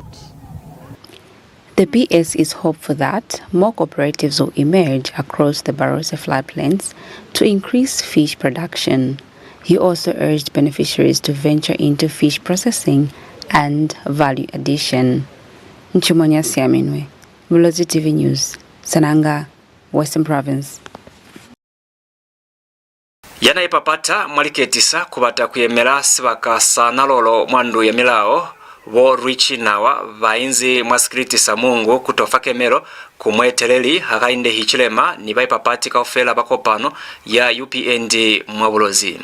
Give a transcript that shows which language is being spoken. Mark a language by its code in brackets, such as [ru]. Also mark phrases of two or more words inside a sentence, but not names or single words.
[en] The BS is hopeful that more cooperatives will emerge across the Barosi floodplains to increase fish production. He also urged beneficiaries to venture into fish processing and value addition. Nchumanya Siaminwe, Bulozi TV News, Sananga, Western Province. [loz] Yana ipapata mwaliketisa kubata kuyemera sibaka sanalolo mwandu ya milao wo richi nawa vainzi mwasikritisa mungu kutofa kemero kumweteleli hakainde hichilema niba ipapati kaufela bakopano ya UPND mwa Bulozi.